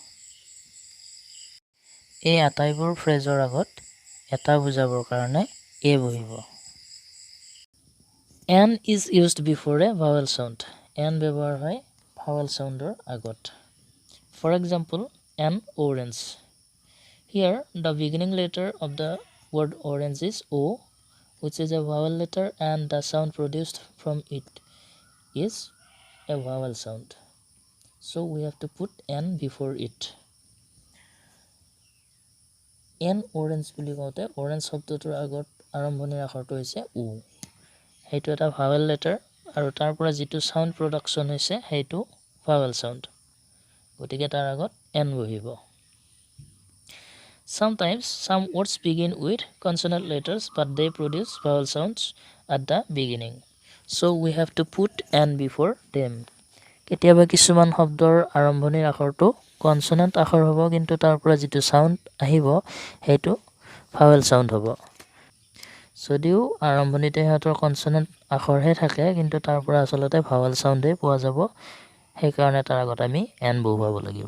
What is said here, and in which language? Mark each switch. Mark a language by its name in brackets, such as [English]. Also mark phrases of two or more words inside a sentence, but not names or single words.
[Assamese] এই আটাইবোৰ ফ্ৰেজৰ আগত এটা বুজাবৰ কাৰণে এ বহিব। [English] an is used before a vowel sound. [Assamese] এন ব্যৱহাৰ হয় [English] vowel sound [Assamese] আগত। [English] for example, an orange. Here, the beginning letter of the word orange is O, which is a vowel letter, and the sound produced from it is a vowel sound. So we have to put N before it. N orange [Assamese] বুলি কওঁতে orange শব্দটোৰ আগত আৰম্ভণিৰ আখৰটো হৈছে ও। সেইটো এটা [English] vowel letter [Assamese] আৰু তাৰ পৰা যিটো [English] sound production [Assamese] হৈছে সেইটো [English] vowel sound। [Assamese] গতিকে তাৰ আগত N বহিব। [English] Sometimes some words begin with consonant letters, but they produce vowel sounds at the beginning. So we have to put N before them. [Assamese] কেতিয়াবা কিছুমান শব্দৰ আৰম্ভণিৰ আখৰটো কনসনেন্ট আখৰ হ'ব, কিন্তু তাৰ পৰা যিটো সাউণ্ড আহিব সেইটো [English] vowel sound [Assamese] হ'ব। যদিও আৰম্ভণিতে সিহঁতৰ কনসনেন্ট আখৰহে থাকে, কিন্তু তাৰ পৰা আচলতে [English] vowel sound [Assamese] পোৱা যাব, সেইকাৰণে তাৰ আগত আমি এন বহুৱাব লাগিব।